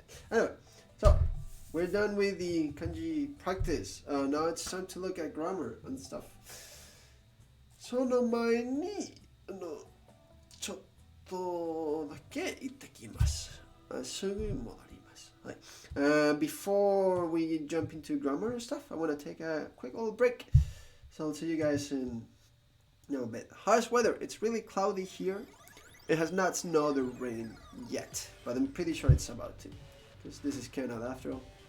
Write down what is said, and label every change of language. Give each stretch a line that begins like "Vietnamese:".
English: Anyway, so we're done with the kanji practice. Now it's time to look at grammar and stuff.
Japanese: その前にちょっとだけ言ってきます。すぐ戻ります。はい。
English: Before we jump into grammar and stuff, I want to take a quick little break. So I'll see you guys in a bit. Harsh weather. It's really cloudy here. It has not snowed or rained yet, but I'm pretty sure it's about to, because this is Canada after all.